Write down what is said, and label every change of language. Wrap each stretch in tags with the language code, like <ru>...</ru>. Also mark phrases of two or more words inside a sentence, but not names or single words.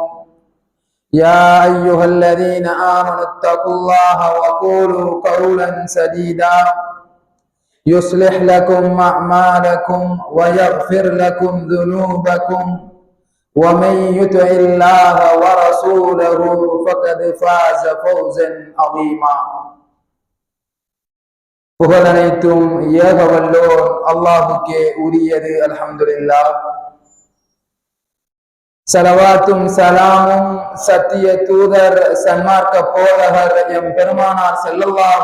<ar>يا أيها الذين آمنوا اتقوا الله وقولوا قولا سديدا يصلح لكم أعمالكم ويغفر لكم ذنوبكم ومن يطع الله ورسوله فقد فاز فوزا عظيما.</ar> <ta>புகழனைத்தும் ஏக வல்லோர் அல்லாஹுக்கே உரியது. அல்ஹம்துலில்லாஹ். சலவாத்தும் சலாமும் சத்திய தூதர் சன்மார்க்க போதகர் எம் பெருமானார் ஸல்லல்லாஹு</ta>